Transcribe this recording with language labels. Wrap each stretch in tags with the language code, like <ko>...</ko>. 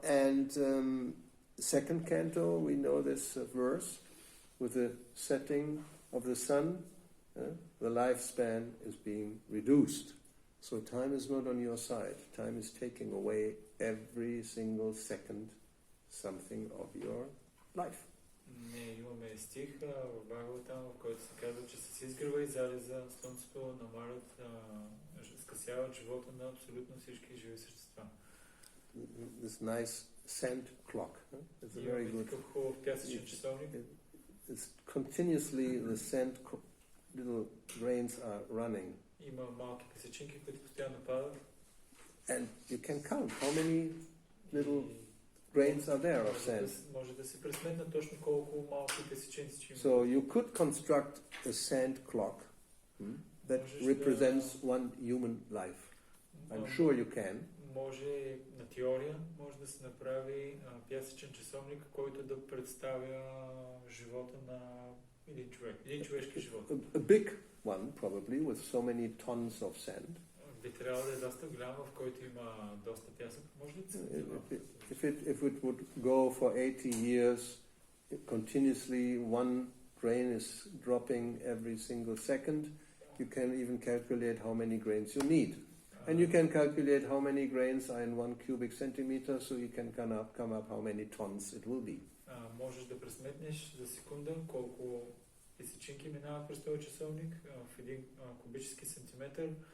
<en>And second canto, we know this verse with the setting of the sun, the lifespan is being reduced. So time is not on your side. Time is taking away every single second something of your life.</en> <bg>Не, имаме стих в Бхагаватам, в който се казва, че с изгрева и залеза слънцето намалят, скъсяват живота на абсолютно всички живи същества.</bg> <en>This nice sand clock. It's a very good.</en> <bg>Такъв хубав пясъчен часовник.</bg> <en>it's continuously the sand little grains are running.</en> <bg>Има малки песечинки, които постоянно падат.</bg> <en>And you can count how many little grains are there of sand.</en> <bg>Може да се пресметне точно колко малки песечинци има.</bg> <en>So you could construct a sand clock that represents one human life. I'm sure you can.</en> <bg>Може на теория може да се направи пясъчен часовник, който да представя живота на един човек, един човешки живот.</bg> <en>A big one probably with so many tons of sand.</en> <bg>Би трябвало да е доста голям, в който има доста пясък. Може ли</bg> <en>If it would go for 80 years continuously, one grain is dropping every single second, you can even calculate how many grains you need. And you can calculate how many grains are in 1 cubic centimeter, so you can come up how many tons it will be.</en> <bg>Можеш да пресметнеш за секунда колко песечинки минават през този часовник в един кубически сантиметър.</bg>